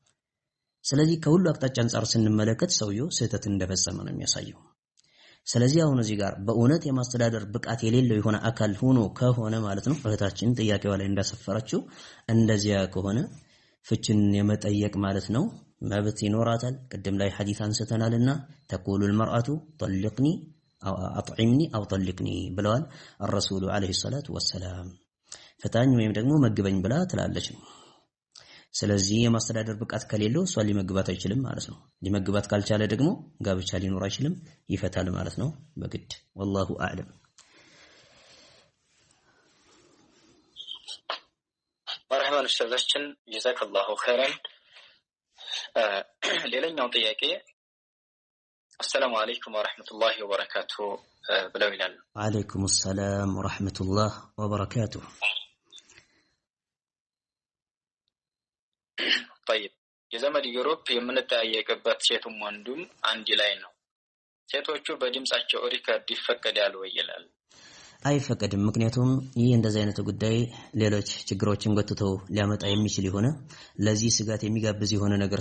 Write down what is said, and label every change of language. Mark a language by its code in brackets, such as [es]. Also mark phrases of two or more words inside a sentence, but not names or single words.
[am] ስለዚህ ከሁሉ አቅጣጫ አንፃር ስንመለከት ሰውየው ስህተት እንደፈጸመ ነው የሚያሳየው ስለዚህ አሁን እዚህ ጋር በእውነት የማስተዳደር ብቃት የሌለው የሆነ አካል ሆኖ ከሆነ ማለት ነው እህታችን ጥያቄዋ ላይ እንዳሰፈረችው እንደዚያ ከሆነ ፍችን የመጠየቅ ማለት ነው መብት ይኖራታል ቅድም ላይ ሐዲስ አንስተናልና [ar] ተقول المرأة طلقني او اطعمني او طلقني [am] ብለዋል [ar] الرسول عليه الصلاه والسلام [am] ፈታኝ ወይም ደግሞ መግበኝ ብላ ትላለች ስለዚህ የማስተዳደር ብቃት ከሌለው ሷሊ መግባት አይችልም ማለት ነው ሊመግባት ካልቻለ ደግሞ ጋብቻ ሊኖር አይችልም ይፈታል ማለት ነው በግድ [ar] والله اعلم مرحبا استاذችን جزاك الله خيرا [am] ሌላኛው ጥያቄ [ar] السلام عليكم ورحمة الله وبركاته [am] ብለው ይላል [ar] وعليكم السلام ورحمة الله وبركاته [am] طيب የዘመድ ግሩፕ የምንጠያየቅበት ሴቱም ወንዱም አንድ ላይ ነው ሴቶቹ በድምጻቸው ሪከርድ ይፈቀዳል ወይ ይላል አይፈቀድም ምክንያቱም ይህ እንደዚህ አይነት ጉዳይ ሌሎች ችግሮችን ጎትተው ሊያመጣ የሚችል ይሆነ ለዚህ ስጋት የሚጋብዝ የሆነ ነገር